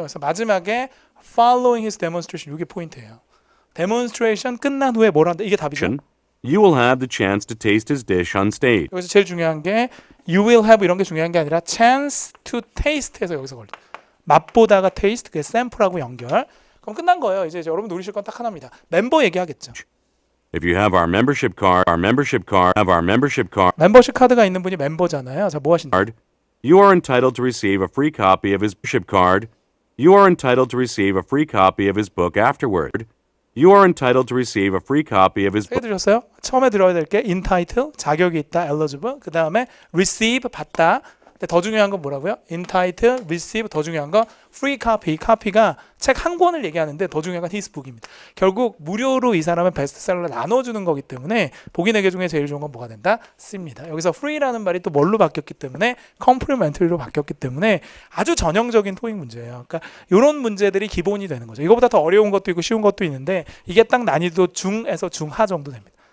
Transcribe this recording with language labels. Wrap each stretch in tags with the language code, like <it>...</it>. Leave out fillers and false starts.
<ko>그래서 마지막에</ko> <en>following his demonstration</en> <ko>이게 포인트예요. demonstration 끝난 후에 뭘 한다? 이게 답이죠.</ko> <en>You will have the chance to taste his dish on stage.</en> <ko>여기서 제일 중요한 게</ko> <en>you will have</en> <ko>이런 게 중요한 게 아니라</ko> <en>chance to taste</en> <ko>에서 여기서 걸려. 맛보다가 taste 그게 샘플하고 연결. 그럼 끝난 거예요. 이제 여러분 노리실 건 딱 하나입니다. 멤버 얘기하겠죠.</ko> <en>If you have our membership card,</en> <ko>멤버십 카드가 있는 분이 멤버잖아요. 자, 뭐 하신다?</ko> <en>you are entitled to receive a free copy of his membership card. You are entitled to receive a free copy of his book afterward. You are entitled to receive a free copy of his</en> <ko>세 개 들으셨어요? 처음에 들어야 될 게 entitle, 자격이 있다, eligible. 그 다음에 receive, 받다. 근데 더 중요한 건 뭐라고요? entitle, receive, 더 중요한 건 free copy. copy가 책 한 권을 얘기하는데 더 중요한 건 his book입니다. 결국 무료로 이 사람의 베스트셀러를 나눠주는 거기 때문에 복인회계 중에 제일 좋은 건 뭐가 된다? C입니다. 여기서 free라는 말이 또 뭘로 바뀌었기 때문에 complementary로 바뀌었기 때문에 아주 전형적인 토익 문제예요. 그러니까 이런 문제들이 기본이 되는 거죠. 이거보다 더 어려운 것도 있고 쉬운 것도 있는데 이게 딱 난이도 중에서 중하 정도 됩니다.</ko>